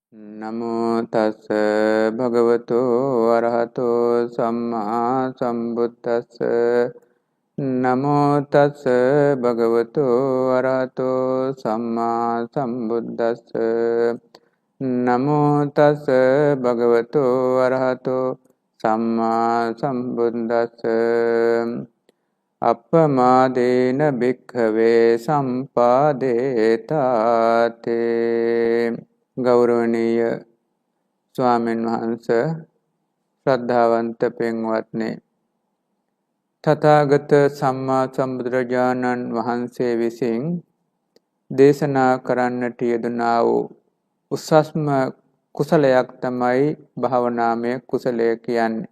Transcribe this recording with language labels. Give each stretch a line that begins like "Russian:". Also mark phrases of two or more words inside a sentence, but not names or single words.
Pali: නමෝ තස් භගවතු අරහතෝ සම්මා සම්බුද්දස්ස නමෝ තස් භගවතු අරහතෝ සම්මා සම්බුද්දස්ස නමෝ තස් භගවතු අරහතෝ සම්මා සම්බුද්දස්ස අප්පමාදේන භික්ඛවේ සම්පාදේතාතේ
Sinhala: ගෞරවනීය ස්වාමීන් වහන්සේ ශ්‍රද්ධාවන්ත පින්වත්නි තථාගත සම්මා සම්බුදුරජාණන් වහන්සේ විසින් දේශනා කරන්නට යෙදුනා වූ උසස්ම කුසලයක් තමයි භාවනාමය කුසලය කියන්නේ.